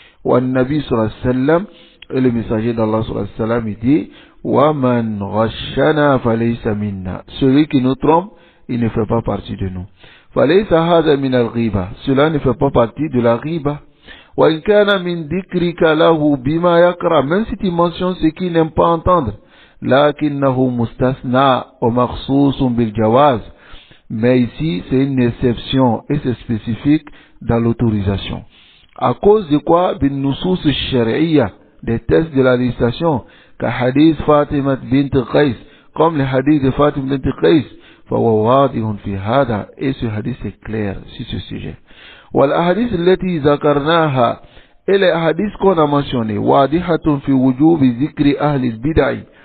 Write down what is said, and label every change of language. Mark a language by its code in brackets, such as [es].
[fr] Nabi sallallahu alayhi wa sallam, et le messager d'Allah sallallahu alayhi wa sallam, il dit [ar] وَمَنْ غَشَّنَا فَلَيْسَ مِنَّا. [fr] Celui qui nous trompe, il ne fait pas partie de nous. [ar] فَلَيْسَ هَذَا مِنَ الْغِيبَةِ. [fr] Cela ne fait pas partie de la riba. [ar] وَإِنْ كَانَ مِنْ ذِكْرِكَ لَهُ بِمَا يَكْرَهُ. [fr] Même si tu mentionnes ce qu'il n'aime pas entendre. [ar] لكنه مستثنى ومخصوص بالجواز. [fr] Mais ici, c'est une exception et c'est spécifique dans l'autorisation. À cause de quoi? [ar] بالنصوص الشرعية, [fr] des textes de la législation, [ar] كحديث فاطمة بنت قيس, [fr] comme le hadith de Fatima bint Qais, [ar] فهو واضح في هذا, [fr] et ce hadith est clair sur ce sujet. [ar] والأحاديث التي ذكرناها, [fr] et les hadiths qu'on a mentionnés, [ar] واضحة في وجوب ذكر أهل البدع.